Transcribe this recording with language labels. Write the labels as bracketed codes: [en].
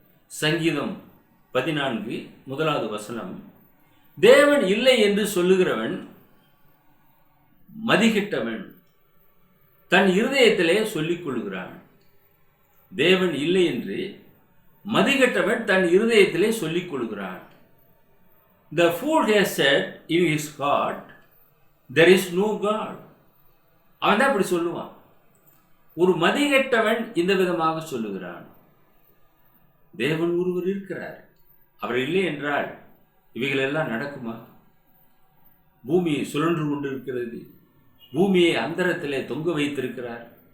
[ta] சங்கீதம் 14 வசனம், தேவன் இல்லை என்று சொல்லுகிறவன் மதிகெட்டவன், தன் இருதயத்திலே சொல்லிக் கொள்கிறான். தேவன் இல்லை என்று மதிகெட்டவன் தன் இருதயத்திலே சொல்லிக் கொள்கிறான். [en] The fool has said in his heart, there is no God. [ta] அவன் தான் அப்படி சொல்லுவான். ஒரு மதிகெட்டவன் இந்த விதமாக சொல்லுகிறான். தேவன் ஒருவர் இருக்கிறார், அவர் இல்லை என்றால் இவைகள் எல்லாம் நடக்குமா? பூமி சுழன்று கொண்டிருக்கிறது. பூமியை அந்தரத்திலே தொங்க வைத்திருக்கிறார்.